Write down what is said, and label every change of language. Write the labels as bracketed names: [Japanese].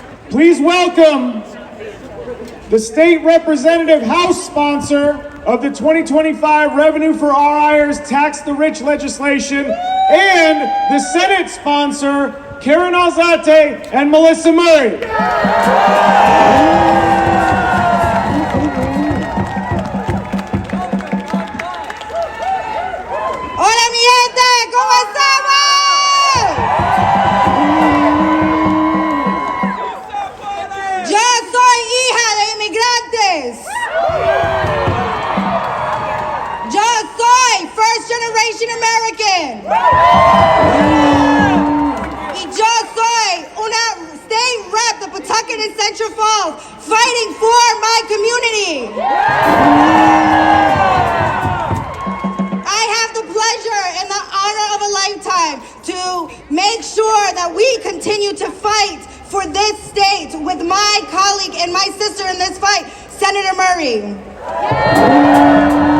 [English] Please welcome the State Representative House sponsor of the 2025 Revenue for RIers Tax the Rich legislation and the Senate sponsor, Karen Alzate and Melissa Murray. [Spanish] Hola mi gente, ¿cómo estamos? Yo soy hija de inmigrantes. Yo soy [English] first generation Asian American. [Spanish] Y yo soy una [English] state rep de Pawtucket and Central Falls, fighting for my community. I have the pleasure and the honor of a lifetime to make sure that we continue to fight for this state with my colleague and my sister in this fight, Senator Murray.